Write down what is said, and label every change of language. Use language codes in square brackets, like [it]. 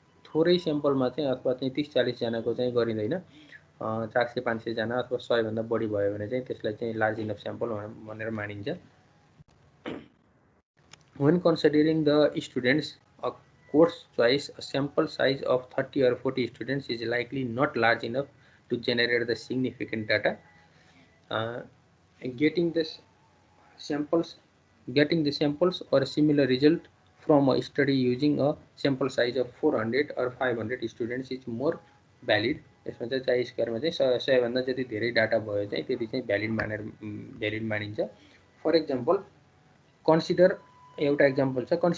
[ne] थोरै स्याम्पलमा चाहिँ अथवा चाहिँ 30-40 जनाको चाहिँ गरिँदैन। 400-500 जना अथवा 100 भन्दा बढी भयो भने चाहिँ त्यसलाई चाहिँ लार्ज इनफ स्याम्पल भनेर मानिन्छ। [en] When considering the students, a course choice, a sample size of 30 or 40 students is likely not large enough to generate the significant data. Getting the samples or similar result from a study using a sample size of 400 or 500 students is more valid. [ne] यसमा चाहिँ चाइ स्क्वायरमा चाहिँ 100 भन्दा जति धेरै data भयो चाहिँ त्यति चाहिँ भ्यालिड मानिन्छ. [en] for example consider [ne] एउटा एक्जाम्पल छ.